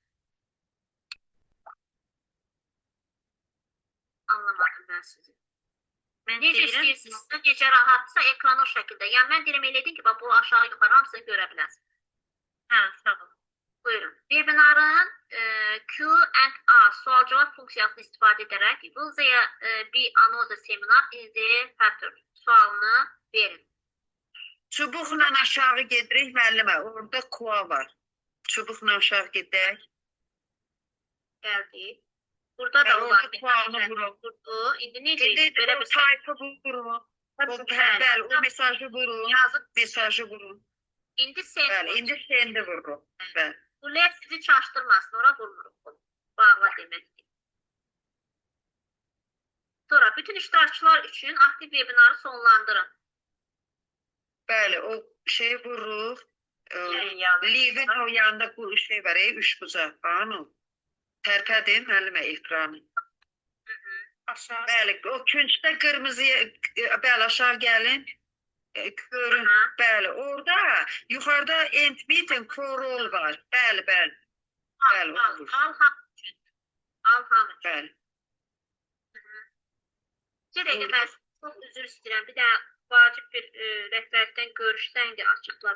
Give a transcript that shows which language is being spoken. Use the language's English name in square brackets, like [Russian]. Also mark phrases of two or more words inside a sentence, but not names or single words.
[Azerbaijani] Anlamadım mən sizi. Necə istəyirsinizsə, necə rahatsa ekran o şəkildə. Yəni mən deyirəm elədin ki, bu aşağı yuxarı hamısını görə bilərsiniz. Hə, sağ olun. Buyurun. Webinarın Q&A sual-cavab funksiyasını istifadə edərək [English] will there be another seminar in the pattern [Azerbaijani] sualını verin. Çubuqla aşağı gedirik, müəllimə. Orada kua var. Çubuqla aşağı gedək. Gəldik. Burada da olan bir kuanı vurun. İndi necə belə bir sayfa vurun. Bəli, o mesajı vurun. Mesajı vurun. İndi sendi vurun. Bəli. Bu led sizi çaşdırmasın, ora vurmuruq. Bağla deməkdir. Sonra bütün iştirakçılar üçün aktiv webinarı sonlandırın. Bəli, o şey vururuq. Leave-in o yanında bu şey var, 3 bucaq. Anı. Tərpədin, müəllimə, ekranı. Aşağı. Bəli, o küncdə qırmızıya, bəli, aşağı gəlin. Görün, bəli, orada yuxarıda [English] end meeting call [Azerbaijani] var. Bəli. Bəli, olur. Al hamı üçün. Bəli. Mən çox üzr istəyirəm. Bir də vacib bir rəhbərlikdən görüşdən indi açıqlar.